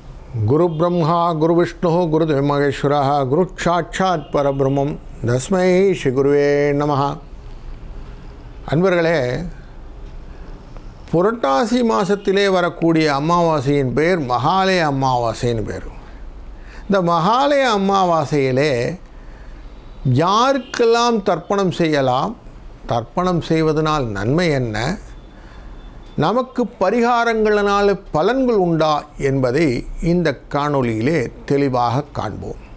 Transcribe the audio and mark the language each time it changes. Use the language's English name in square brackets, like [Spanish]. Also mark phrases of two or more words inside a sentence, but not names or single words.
[Sanskrit] गुरु ब्रह्मा गुरु विष्णु गुरुदेव महेश्वर गुरु साक्षात् परब्रह्मम तस्मै श्री गुरुवे நமஹ. [Tamil] அன்பர்களே, புரட்டாசி மாதத்திலே வரக்கூடிய அமாவாசையின் பேர் மகாலய அமாவாசைன்னு பேர். இந்த மகாலய அமாவாசையிலே யாருக்கெல்லாம் தர்ப்பணம் செய்யலாம், தர்ப்பணம் செய்வதனால் நன்மை என்ன, நமக்கு பரிகாரங்களினால் பலன்கள் உண்டா என்பதை இந்த காணொளியிலே தெளிவாக காண்போம்.